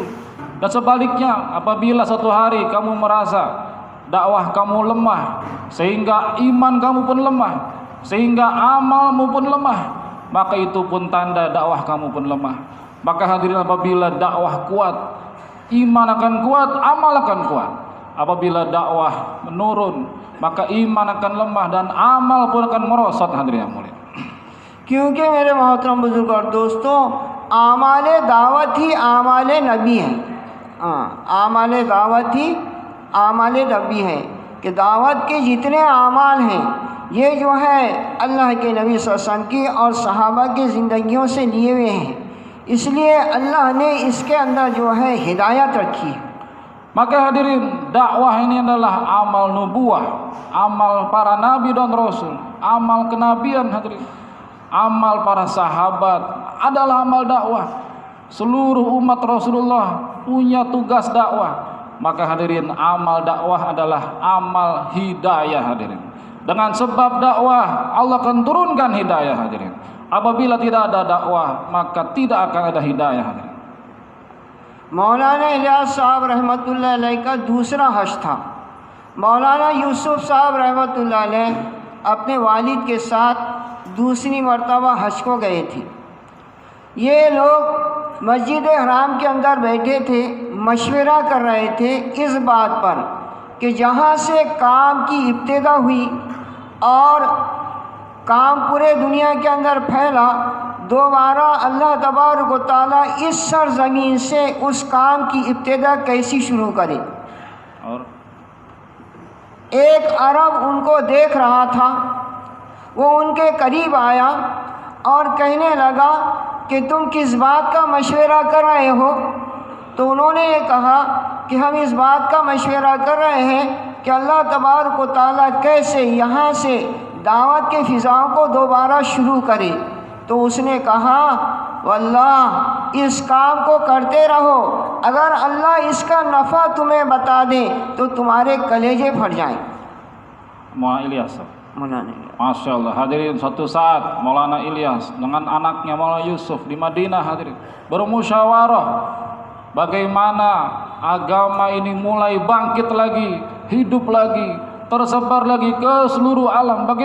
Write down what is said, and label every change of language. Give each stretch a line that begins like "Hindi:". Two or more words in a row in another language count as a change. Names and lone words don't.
Indonesian: Dan sebaliknya, apabila suatu hari kamu merasa dakwah kamu lemah, sehingga iman kamu pun lemah, sehingga amalmu pun lemah, maka itu pun tanda dakwah kamu pun lemah. Maka hadirin, apabila dakwah kuat, iman akan kuat, amal akan kuat. Apabila dakwah menurun, maka iman akan lemah dan amal pun akan merosot. Hadirin yang mulia,
Hindi: क्योंकि मेरे मोहतरम बुजुर्ग और दोस्तों, आमाले दावत ही आमाले नबी है। आमाले दावत ही आमाले नबी है कि दावत के जितने आमाल हैं ये जो है अल्लाह के नबी
Arabic: صلى الله عليه وسلم
Hindi: की और सहाबा की ज़िंदगियों से लिए हुए हैं, इसलिए अल्लाह ने इसके अंदर जो है हिदायत रखी है।
Indonesian: Maka hadirin, dakwah ini adalah amal nubuah, amal para nabi dan rasul, amal kenabian. Hadirin, amal para sahabat adalah amal dakwah. Seluruh umat Rasulullah punya tugas dakwah. Maka hadirin, amal dakwah adalah amal hidayah. Hadirin, dengan sebab dakwah Allah akan turunkan hidayah. Hadirin, apabila tidak ada dakwah maka tidak akan ada hidayah. Hadirin,
Hindi: मौलाना इलियास साहब
Arabic: رحمة الله عليه
Hindi: का दूसरा हज था। मौलाना यूसुफ साहब
Arabic: رحمة الله عليه
Hindi: अपने वालिद के साथ दूसरी मर्तबा हज को गए थे। ये लोग मस्जिद हराम के अंदर बैठे थे, मशवरा कर रहे थे इस बात पर कि जहाँ से काम की इब्तिदा हुई और काम पूरे दुनिया के अंदर फैला, दोबारा अल्लाह
Arabic: تبارك وتعالى
Hindi: इस सरज़मीन से उस काम की इब्तिदा कैसी शुरू करे। और एक अरब उनको देख रहा था, वो उनके करीब आया और कहने लगा कि तुम किस बात का मशवरा कर रहे हो? तो उन्होंने ये कहा कि हम इस बात का मशवरा कर रहे हैं कि अल्लाह
Arabic: تبارك وتعالى
Hindi: कैसे यहाँ से दावत के फ़िज़ाओं को दोबारा शुरू करे। तो उसने कहा, वल्लाह इस काम को करते रहो, अगर अल्लाह इसका नफ़ा तुम्हें बता दे तो तुम्हारे कलेजे फट जाएं।
Indonesian: Maulana Ilyas,
Arabic: ما شاء الله.
Indonesian: Hadirin, suatu saat Maulana Ilyas dengan anaknya Maulana Yusuf di Madinah, hadirin, bermusyawarah bagaimana agama ini mulai bangkit lagi, hidup lagi, tersebar lagi ke seluruh alam.